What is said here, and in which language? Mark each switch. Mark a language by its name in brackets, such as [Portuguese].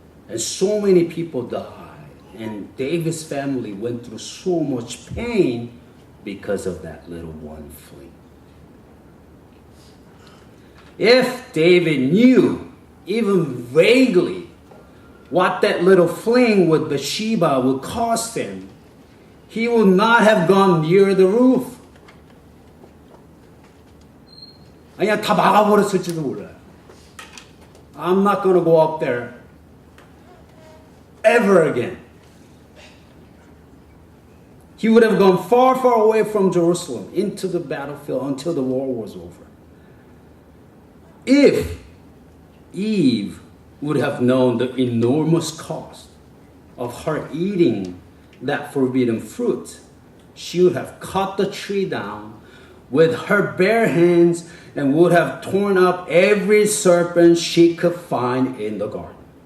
[English] And so many people died. And David's family went through so much pain because of that little one fling. If David knew, even vaguely, what that little fling with Bathsheba would cost him, he would not have gone near the roof. [Korean] 그냥 다 막아버렸을지도 몰라요. [English] I'm not going to go up there ever again. He would have gone far, far away from Jerusalem into the battlefield until the war was over. If Eve would have known the enormous cost of her eating that forbidden fruit, she would have cut the tree down with her bare hands and would have torn up every serpent she could find in the garden.